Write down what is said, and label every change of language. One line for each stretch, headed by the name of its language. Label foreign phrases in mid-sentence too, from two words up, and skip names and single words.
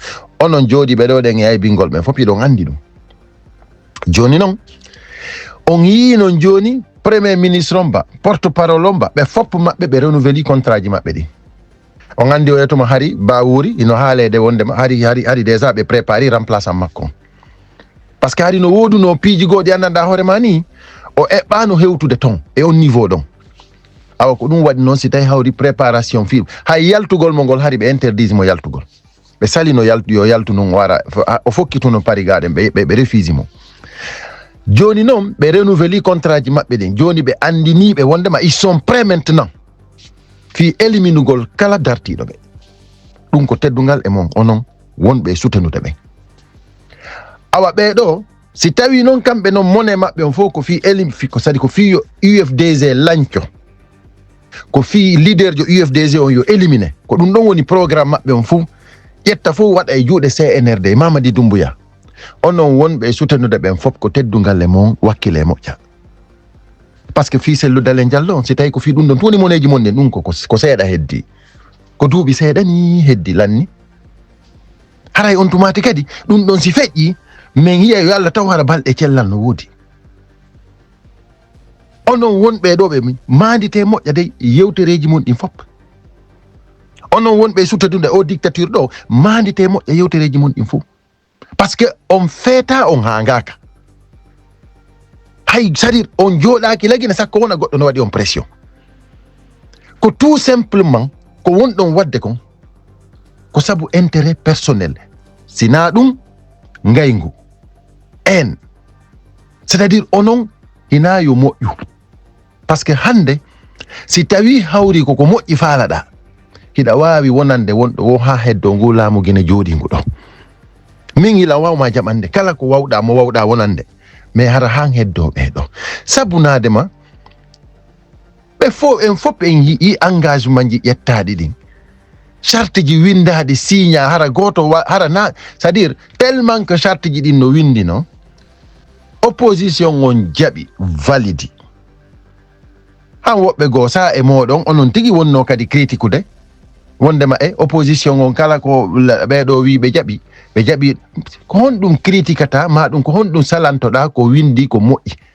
Fula: Onon jooɗi ɓe ɗo ɗen e aybingol ɓe foppi ɗon andi ɗum. Joni non on yi non joni
French: premier ministre
Fula: on ba,
French: porte parole
Fula: on ba, ɓe fop maɓɓe ɓe renouveli contrat ji maɓɓe ɗi. On andi o yetuma hari Bawuri ino haalede wondema hari déjà ɓe
French: préparé remplaçant
Fula: makko,
French: parce que
Fula: hari no woduno piiji goɗi anndanɗa hoorema ni o eɓɓano hewtude ton e on niveau ɗon. Awa ko ɗum waɗi noon si tawi hawri
French: préparation film
Fula: hay yaltugol mo ngol hari ɓe interdise mo yaltugol, ɓe salino yo yaltu noon wara o fokkituno parigaɗen ɓe refuse mo. Joni noon ɓe renouveli contrat ji maɓɓe ɗin, joni ɓe andiniɓe wondema
French: ils sont prêts maintenant
Fula: fi éliminugol kala dartiɗo ɓe. Ɗum ko teddungal e mon onon wonɓe sutenude ɓe. Awa ɓeɗo si tawi noon kamɓe noon mone maɓɓe on fof ko fi ko sadi ko fi yo UFDG lanco, ko fi leader jo UFDG on yo élimine, ko ɗum ɗon woni programme maɓɓe on fof, ƴetta fof waɗa e juuɗe CNRD Mamadi Doumbouya. Onon wonɓe sutenude ɓen fof ko teddungal e mon wakkile moƴƴa,
French: parce que
Fula: fi selludale jallo on si tawi ko fi ɗum ɗon toni moneji mon ɗen ɗum ko seeɗa heddi, ko duuɓi seeɗa ni heddi lanni. Haray on tumati kadi ɗum ɗon si feƴƴi min yiya yo Allah taw hara balɗe cellal no woodi. Onon wonɓe ɗo ɓe mandite moƴƴa dey yewtereji mon ɗin fop. Onon wonɓe sutenude o dictature ɗo mandite moƴƴa yewtereji mon ɗin fof,
French: parce que
Fula: on feeta on hangaka. Hay
French: c'est-à-dire
Fula: on jooɗaki lagina sakko wona goɗɗo no waɗi on pression, ko
French: tout simplement
Fula: ko wonɗon wadde kon ko sabu
French: intérêt personnel,
Fula: sina ɗum ngaygu en,
French: c'est-à-dire
Fula: onon hina yo moƴƴu,
French: parce que
Fula: hande si tawi hawri koko moƴƴi faalaɗa hiɗa wawi wonande wonɗo wo ha heddo ngu laamu guine jooɗi ngu ɗo. Min hila wawma jaɓande kala ko wawɗa mo wawɗa wonande, mais hara han heddo ɓeɗo sabunadema ɓe fof en fof en yii engagement ji ƴettaɗi ɗin, charte ji windaɗi signa hara goto hara na,
French: c'est à dire tellement que
Fula: charte ji ɗin no windi no opposition on jaɓi validi. Han woɓɓe goo sa e moɗon onon tigui wonno kadi
French: critique de
Fula: wondema opposition on kala ko ɓeɗo wi ɓe jaɓi ko honɗum critiquata ma ɗum ko honɗum salantoɗa ko windi ko moƴƴi.